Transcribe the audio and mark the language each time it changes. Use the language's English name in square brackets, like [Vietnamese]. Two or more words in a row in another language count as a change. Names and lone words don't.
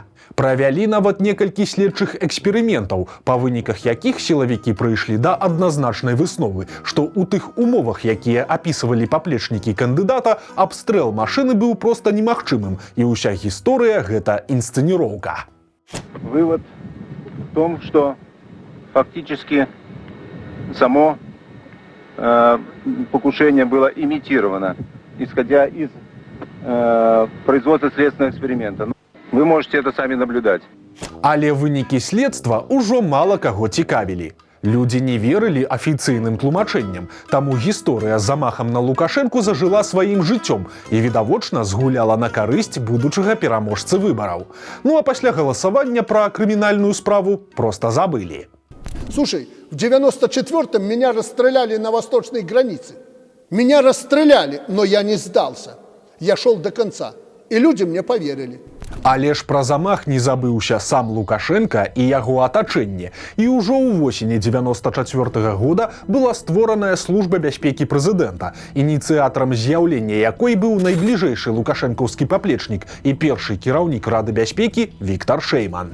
[Belarusian] Правялі нават некалькі следчых эксперыментаў, па выніках якіх сілавікі прыйшлі да адназначнай высновы, што ў тых умовах, якія апісвалі паплечнікі кандыдата, абстрэл машыны быў проста немагчымым, і ўся гісторыя гэта інсцэніроўка. [Russian] Вывод в том, что фактически само покушение было имитировано, исходя из производства следственного эксперимента. Вы можете это сами наблюдать. [Belarusian] Але вынікі следства ўжо мала каго цікавілі. Людзі не верылі афіцыйным тлумачэнням, таму гісторыя з замахам на Лукашэнку зажыла сваім жыццём і, відавочна, згуляла на карысць будучага пераможцы выбараў. Ну а пасля галасавання пра крымінальную справу проста забылі. [Russian] Слушай, в 94-м меня расстреляли на восточной границе. Меня расстреляли, но я не сдался. Я шел до конца. И люди мне поверили. [Belarusian] Але ж пра замах не забыўся сам Лукашенко і яго атачэнне. І ўжо ў восені 94-го года была створаная служба бяспекі прэзідэнта, ініцыятарам з'яўлення якой быў найбліжэйшы лукашэнкаўскі паплечнік і першы кіраўнік Рады бяспекі Віктор Шэйман.